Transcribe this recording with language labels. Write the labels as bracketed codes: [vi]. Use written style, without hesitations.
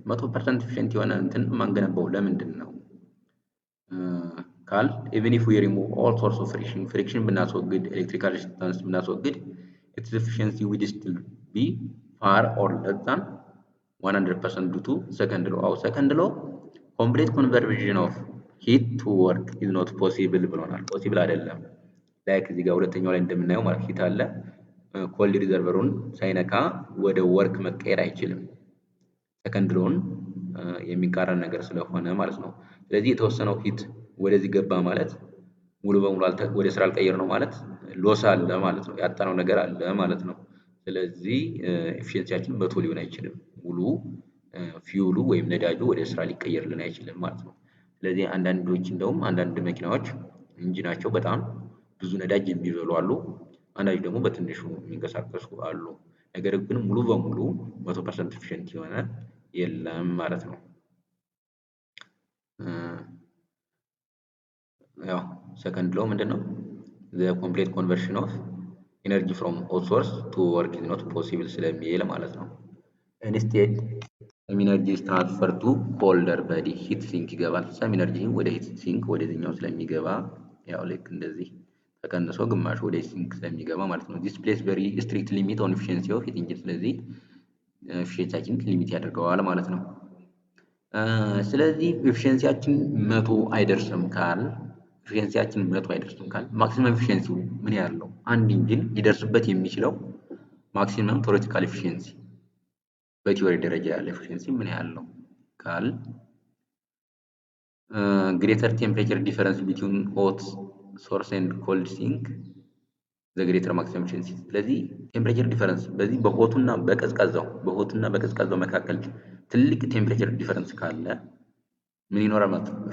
[en] 100% efficient [am] የሆነ እንትን ማንገነባው ለምንድን ነው ካል [en] even if we remove all sorts of friction ብናስወግድ electrical resistance ብናስወግድ its efficiency would still be far or less than 100% due to second law. second law complete conversion of heat to work is not possible [am] ብሎናል። possible አይደለም። ላይክ እዚህ ጋር ሁለተኛው ላይ እንደምናየው ማለት ሂት አለ ኮልድ ሪዘርቨሩን ሳይነካ ወደ ወርክ መቀየር አይችልም። ሰከንድ ሎውን የሚቃረን ነገር ስለሆነ ማለት ነው። ስለዚህ የተወሰነው ሂት ወደዚህ ገባ ማለት ሙሉ በሙሉ ወደ ስራ አልቀየር ነው ማለት ሎስ አለ ማለት ነው። ያጣነው ነገር አለ ማለት ነው። ስለዚህ ኤፊሺየንሲያችን መቶ ሊሆን አይችልም። ሙሉ ፊውሉ ወይም ነዳጁ ወደ ስራ ሊቀየርልን አይችልም ማለት ነው። ስለዚህ አንዳንዶች እንደውም አንዳንድ መኪናዎች ኢንጂናቸው በጣም ብዙ ነዳጅ የሚበሉ አሉ። አንዳንዶች ደግሞ በትንሹ የሚንቀሳቀሱ አሉ። ነገር ግን ሙሉ በሙሉ 100% ኤፊሺየንት የሆነ የለም ማለት ነው። ያው ሰከንድ ሎው ምንድነው? [en] the complete conversion of energy from hot source to work is not possible [am] ስለሚል ማለት ነው። [en] instead some energy is transferred to colder body heat sink ይገባል። some energy ወደ heat sink [am] ወደዚህኛው ስለሚገባ ያው ልክ እንደዚህ ተቀንሶ ግማሽ ወደ ሲንክ ስለሚገባ ማለት ነው። [en] this place very strict limit on efficiency of heat engine ስለዚህ [am] ኤፊሺየንሲያችን ሊሚት ያደርገዋል ማለት ነው። ስለዚህ ኤፊሺየንሲያችን 100 አይደርስም ካል ኤፊሺየንሲያችን 100 አይደርስም ካል ማክሲመም ኤፊሺየንሲው ምን ያህል ነው? አንድ ኢንጂን ሊደርስበት የሚችለው ማክሲመም ቴዎሬቲካል ኤፊሺየንሲ በቲዮሪ ደረጃ ያለ ኤፊሺየንሲ ምን ያህል ነው ካል [en] greater temperature difference between hot source and cold sink the greater maximum efficiency። [am] ስለዚህ ቴምፕሬቸር ዲፈረንስ በዚህ በሆቱና በቀዝቃዛው መካከል ትልቅ ቴምፕሬቸር ዲፈረንስ ካለ ምን ይኖራል ማለት ነው?